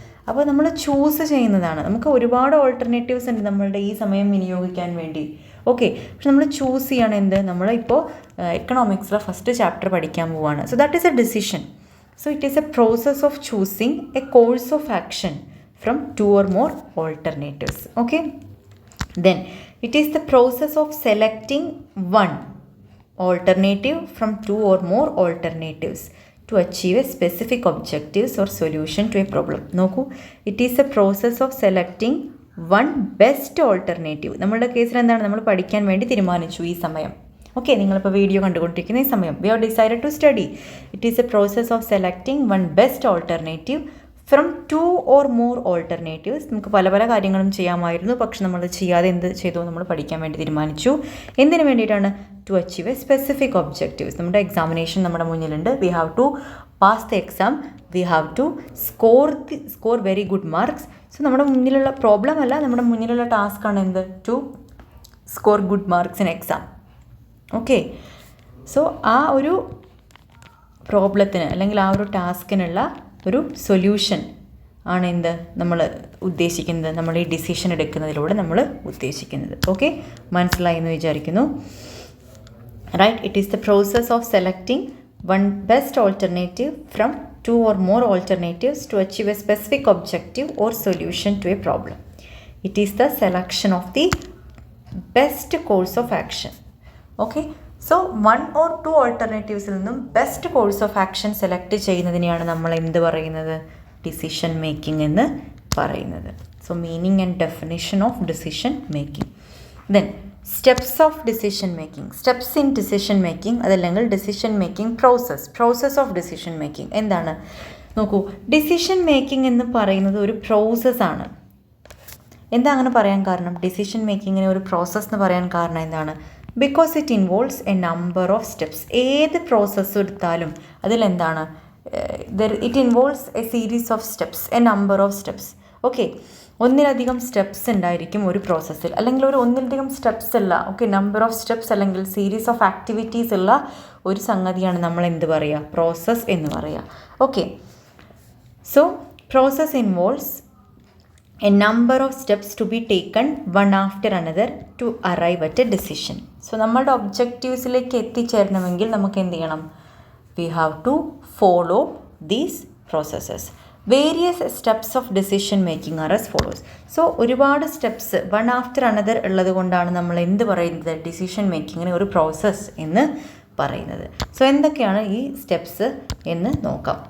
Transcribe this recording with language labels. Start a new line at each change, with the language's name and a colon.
Malayalam: അപ്പോൾ നമ്മൾ ചൂസ് ചെയ്യുന്നതാണ്. നമുക്ക് ഒരുപാട് ഓൾട്ടർനേറ്റീവ്സ് ഉണ്ട് നമ്മളുടെ ഈ സമയം വിനിയോഗിക്കാൻ വേണ്ടി. ഓക്കെ, പക്ഷെ നമ്മൾ ചൂസ് ചെയ്യണം എന്ത്? നമ്മളിപ്പോൾ എക്കണോമിക്സിലെ ഫസ്റ്റ് ചാപ്റ്റർ പഠിക്കാൻ പോവുകയാണ്.
English: So that is a decision. So it is a process of choosing a course of action from 2 or more alternatives. Okay, then it is the process of selecting one alternative from 2 or more alternatives to achieve a specific objectives or solution to a problem. Noku, it is a process of selecting one best alternative.
Malayalam: നമ്മളുടെ കേസിൽ എന്താണ്, നമ്മൾ പഠിക്കാൻ വേണ്ടി തീരുമാനിച്ചു ഈ സമയം. Okay, നിങ്ങളിപ്പോൾ വീഡിയോ കണ്ടുകൊണ്ടിരിക്കുന്ന ഈ സമയം.
English: We have decided to study. It is a process of selecting one best alternative from 2 or more alternatives.
Malayalam: നമുക്ക് പല പല കാര്യങ്ങളും ചെയ്യാമായിരുന്നു, പക്ഷെ നമ്മൾ ചെയ്യാതെ എന്ത് ചെയ്തു, നമ്മൾ പഠിക്കാൻ വേണ്ടി തീരുമാനിച്ചു. എന്തിനു വേണ്ടിയിട്ടാണ്?
English: To achieve a specific objectives.
Malayalam: നമ്മുടെ എക്സാമിനേഷൻ നമ്മുടെ മുന്നിലുണ്ട്.
English: We have to pass the exam, we have to score very good marks.
Malayalam: So നമ്മുടെ മുന്നിലുള്ള പ്രോബ്ലം അല്ല, നമ്മുടെ മുന്നിലുള്ള ടാസ്ക്കാണ് എന്ത്?
English: To score good marks in exam.
Malayalam: Okay, so ആ ഒരു പ്രോബ്ലത്തിന് അല്ലെങ്കിൽ ആ ഒരു ടാസ്കിനുള്ള ഒരു സൊല്യൂഷൻ ആണ് എന്ത് നമ്മൾ ഉദ്ദേശിക്കുന്നത്, നമ്മൾ ഈ ഡിസിഷൻ എടുക്കുന്നതിലൂടെ നമ്മൾ ഉദ്ദേശിക്കുന്നത്. ഓക്കെ, മനസ്സിലായി എന്ന് വിചാരിക്കുന്നു.
English: Right, it is the process of selecting one best alternative from 2 or more alternatives to achieve a specific objective or solution to a problem. It is the selection of the best course of action.
Malayalam: Okay, so 1 or 2 ഓൾട്ടർനേറ്റീവ്സിൽ നിന്നും best course of action select ചെയ്യുന്നതിനെയാണ് നമ്മൾ എന്ത് പറയുന്നത്?
English: decision making
Malayalam: എന്ന് പറയുന്നത്.
English: So meaning and definition of decision making. Then steps of decision making. Steps in decision making, അതല്ലെങ്കിൽ decision making process of decision making എന്താണ്?
Malayalam: നോക്കൂ, decision making എന്ന് പറയുന്നത് ഒരു പ്രോസസ്സാണ്. എന്താ അങ്ങനെ പറയാൻ കാരണം? ഡിസിഷൻ മേക്കിങ്ങിന് ഒരു പ്രോസസ്സ് എന്ന് പറയാൻ കാരണം എന്താണ്?
English: Because it involves a number of steps.
Malayalam: ഏത് പ്രോസസ്സ് എടുത്താലും അതിലെന്താണ്?
English: It involves a series of steps, a number of steps.
Malayalam: Okay, ഒന്നിലധികം സ്റ്റെപ്സ് ഉണ്ടായിരിക്കും ഒരു പ്രോസസ്സിൽ, അല്ലെങ്കിൽ ഒന്നിലധികം സ്റ്റെപ്സ് ഉള്ള, ഓക്കെ, നമ്പർ ഓഫ് സ്റ്റെപ്സ് അല്ലെങ്കിൽ സീരീസ് ഓഫ് ആക്ടിവിറ്റീസ് ഉള്ള ഒരു സംഗതിയാണ് നമ്മൾ എന്ത് പറയുക? പ്രോസസ്സ് എന്ന് പറയുക.
English: Okay, so process involves a number of steps to be taken one after another to arrive at a decision.
Malayalam: So നമ്മളുടെ ഒബ്ജക്റ്റീവ്സിലേക്ക് എത്തിച്ചേരണമെങ്കിൽ നമുക്ക് എന്ത് ചെയ്യണം?
English: We have to follow these processes. Various steps of decision making are as follows.
Malayalam: So ഒരുപാട് steps
English: one after another
Malayalam: ഉള്ളത് കൊണ്ടാണ് നമ്മൾ എന്ത് പറയുന്നത്? ഡിസിഷൻ മേക്കിങ്ങിന് ഒരു പ്രോസസ്സ് എന്ന് പറയുന്നത്. സോ എന്തൊക്കെയാണ് ഈ സ്റ്റെപ്സ് എന്ന് നോക്കാം.